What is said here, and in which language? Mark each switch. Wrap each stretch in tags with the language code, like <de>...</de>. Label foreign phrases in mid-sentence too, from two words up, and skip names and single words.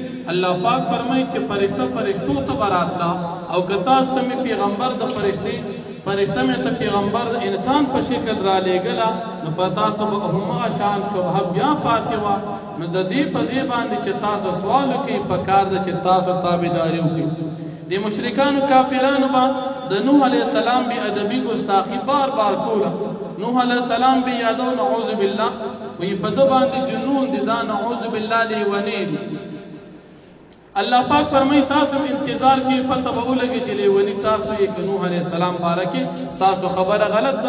<ps>الله پاک فرمایي چې فرشتو ته به راتله او که تاسو ته مې پیغمبر د فرشته مې ته پیغمبر د انسان په شکل را لېږله نو په تاسو به همغه شان شبهه بیا پاتې وه. نو د دې په ځای باندې چې تاسو سوال وکړئ پکار ده چې تاسو تابعداري وکړئ. د مشرکانو کافرانو به د نوح</ps> <ar>علیہ السلام</ar> <ps>بی ادبی گستاخی بار بار کوله. نوح</ps> <ar>علیہ السلام</ar> <ps>بی یادو</ps> <ar>نعوذ بالله</ar> <ps>وی په ده باندې جنون دي دا</ps> <ar>نعوذ بالله</ar> <ps>لیونی دي. الله پاک فرمایي تاسو انتظار کې پته به ولګي چې لیونی تاسو یې که نوح</ps> <ar>علیہ السلام</ar> <ps>باره کې ستاسو خبره غلط ده.</ps>